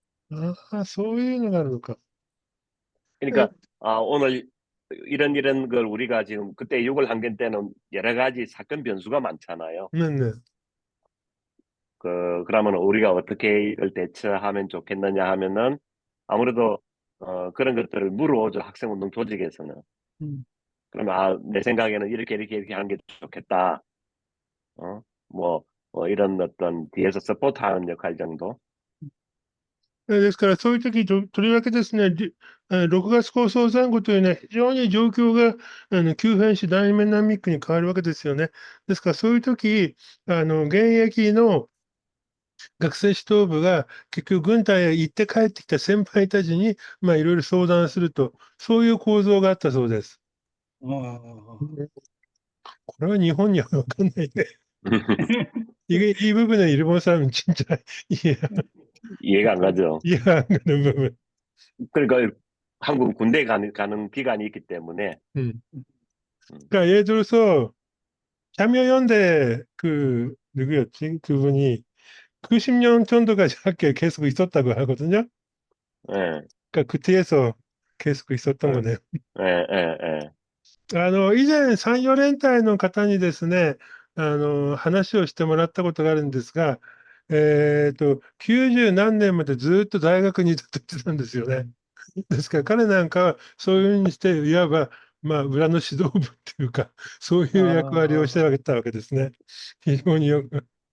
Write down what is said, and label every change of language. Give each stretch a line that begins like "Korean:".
Korean: 아,
Japanese: そういうのがあるのか。 에,
Korean: 그러니까, 오늘 이런 걸 우리가 지금 그때 6월 항쟁 때는 여러 가지 사건 변수가 많잖아요. 네네. 그러면 우리가 어떻게 이걸 대처하면 좋겠느냐 하면은 아무래도 그런 것들을 물어오죠. 학생운동 조직에서는. 음, 그러면 내 생각에는 이렇게 하는 게 좋겠다. 어? 뭐 이런 어떤 뒤에서 서포트하는 역할 정도.
Japanese: ですから、そういう時とりわけですね、6月構想前後というのは非常に状況が急変し、ダイナミックに変わるわけですよね。ですから、そういう時、現役の学生指導部が結局軍隊へ行って帰ってきた先輩たちに、いろいろ相談すると、そういう構造があったそうです。これは日本にはわかんないね。
Korean: 이 부분은 일본 사람은 진짜 이해가 안 가죠. 이해가 안 가는 부분. 그러니까 한국 군대 가는 기간이 있기 때문에 음. 그러니까 예를 들어서 참여연대 그 누구였지? 그분이 90년 정도까지 학교에 계속 있었다고 하거든요. 예, 그러니까 그 뒤에서 계속 있었던 예, 거네요. 예, 예, 예.
Japanese: 以前、山陽連隊の方にですね、話をしてもらったことがあるんですが、90何年までずっと大学にいたと言ってたんですよね。ですから彼なんかはそういうふうにして、いわば、裏の指導部っていうか、そういう役割をしてあげたわけですね。非常によく。